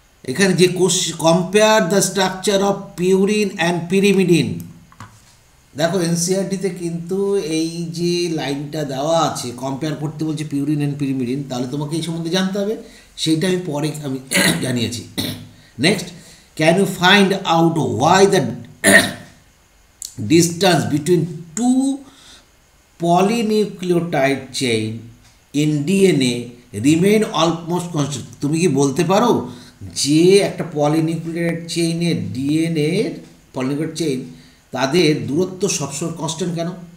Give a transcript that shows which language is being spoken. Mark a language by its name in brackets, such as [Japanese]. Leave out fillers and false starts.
[Bangla] এখানে যে [English] compare the structure of purine and pyrimidine, [Bangla] দেখো এনসিইআরটিতে কিন্তু এই যে লাইনটা দেওয়া আছে কম্পেয়ার করতে বলছে পিউরিন অ্যান্ড পিরিমিডিন, তাহলে তোমাকে এই সম্বন্ধে জানতে হবে, সেইটা আমি পরে আমি জানিয়েছি। [English] Next, can you find out why the distance between two polynucleotide chain in DNA remain almost constant? [Bangla] তুমি কি বলতে পারো যে একটা পলিনিউক্লিওটাইড চেইনের ডিএনএর পলিনিউক্লিওটাইড চেইন তাদের দূরত্ব সবসময় কনস্ট্যান্ট কেন?